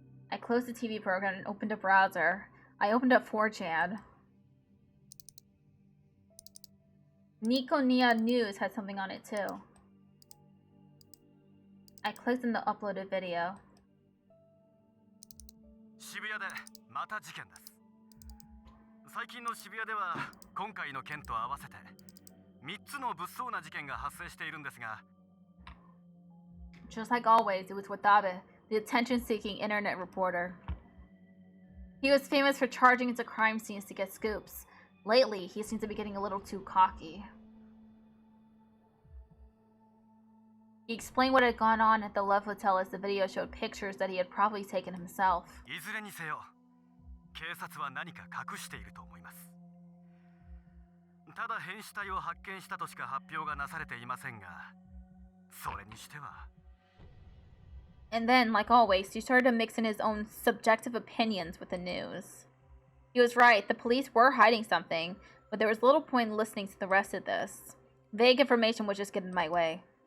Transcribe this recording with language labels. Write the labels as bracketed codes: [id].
[en] I closed the TV program and opened a browser. I opened up 4chan. Nikonia News had something on it too. I clicked on the uploaded video. [ja] 渋谷でまた事件です。最近の渋谷では今回の件と合わせて3つの物騒な事件が発生しているんですが。 [en] Just like always, it was Watabe, the attention-seeking internet reporter. He was famous for charging into crime scenes to get scoops. Lately, he seemed to be getting a little too cocky. He explained what had gone on at the Love Hotel as the video showed pictures that he had probably taken himself. [ja] いずれにせよ、警察は何か隠していると思います。ただ変死体を発見したとしか発表がなされていませんが、それにしては。 [en] And then, like always, he started to mix in his own subjective opinions with the news. He was right, the police were hiding something, but there was little point in listening to the rest of this. Vague information would just get in my way.